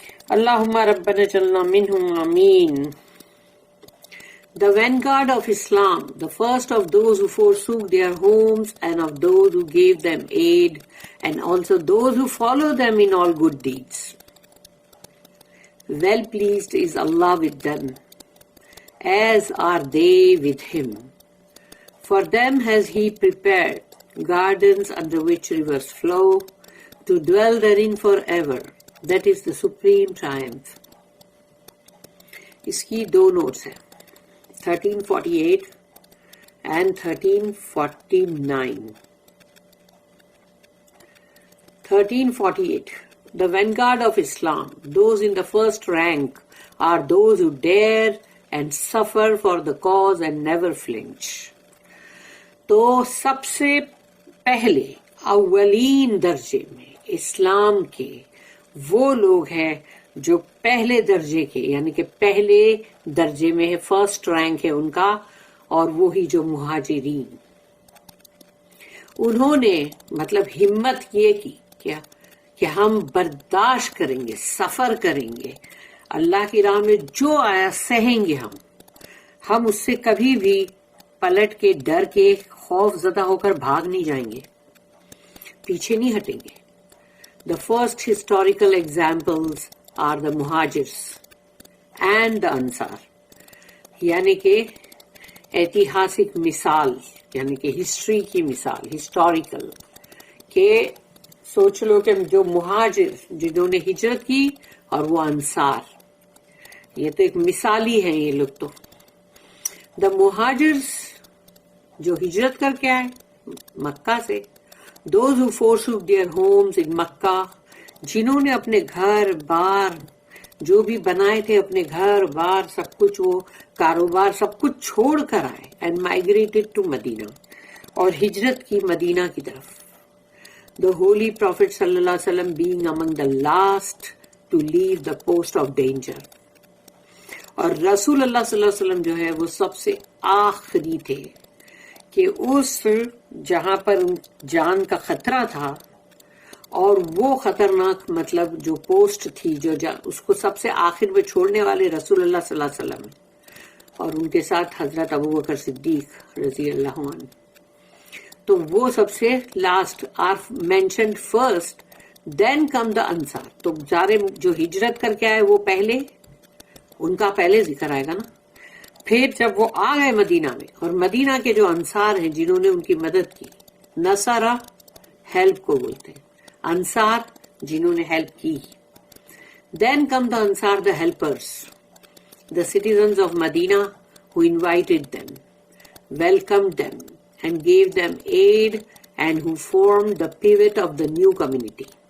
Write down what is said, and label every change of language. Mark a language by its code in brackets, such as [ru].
[ar] اللہم ربنا اجعلنا منہم، آمین۔ [en] The vanguard of Islam, the first of those who forsook their homes and of those who gave them aid, and also those who follow them in all good deeds. Well pleased is Allah with them, as are they with Him. For them has He prepared gardens under which rivers flow, to dwell therein forever. That is the supreme triumph. [ur] اس کی دو notice ہیں 1348 and 1349. [en] 1348. The vanguard of Islam, those in the first rank, are those who dare and suffer for the cause and never flinch. [ur] تو سب سے پہلے اولین درجے میں اسلام کے وہ لوگ ہیں جو پہلے درجے کے یعنی کہ پہلے درجے میں ہے، فرسٹ رینک ہے ان کا، اور وہی جو مہاجرین، انہوں نے مطلب ہمت یہ کی کیا کہ ہم برداشت کریں گے، سفر کریں گے، اللہ کی راہ میں جو آیا سہیں گے، ہم اس سے کبھی بھی پلٹ کے ڈر کے خوف زدہ ہو کر بھاگ نہیں جائیں گے، پیچھے نہیں ہٹیں گے. [en] The first historical examples are the Muhajirs and the Ansar. [ur] یعنی کہ ایتہاسک مثال، یعنی کہ ہسٹری کی مثال، ہسٹوریکل، کہ سوچ لو کہ جو مہاجر جنہوں نے ہجرت کی اور وہ انصار، یہ تو ایک مثالی ہیں یہ لوگ. تو دا مہاجرز جو ہجرت کر کے آئے مکہ سے، [en] those who forsook their homes in [ur] مکہ، جنہوں نے اپنے گھر بار جو بھی بنائے تھے، اپنے گھر بار سب کچھ، وہ کاروبار سب کچھ چھوڑ کر آئے [en] and migrated to [ur] مدینہ، اور ہجرت کی مدینہ کی طرف. [en] The holy prophet صلی اللہ علیہ وسلم being among the last to leave the post of danger. [ur] اور رسول اللہ صلی اللہ علیہ وسلم جو ہے وہ سب سے آخری تھے کہ اس جہاں پر جان کا خطرہ تھا، اور وہ خطرناک مطلب جو پوسٹ تھی جو اس کو سب سے آخر میں چھوڑنے والے رسول اللہ صلی اللہ علیہ وسلم، اور ان کے ساتھ حضرت ابوبکر صدیق رضی اللہ عنہ. تو وہ سب سے [en] Last are mentioned first, then come the انصار. [ur] تو سارے جو ہجرت کر کے آئے وہ پہلے، ان کا پہلے ذکر آئے گا نا. پھر جب وہ آ گئے مدینہ میں، اور مدینہ کے جو انصار ہیں جنہوں نے ان کی مدد کی، نصرہ ہیلپ کو بولتے ہیں، انصار جنہوں نے ہیلپ کی. [en] Then come the انصار the helpers, the citizens of Medina who invited them, welcomed them and gave them aid and who formed the pivot of the new community.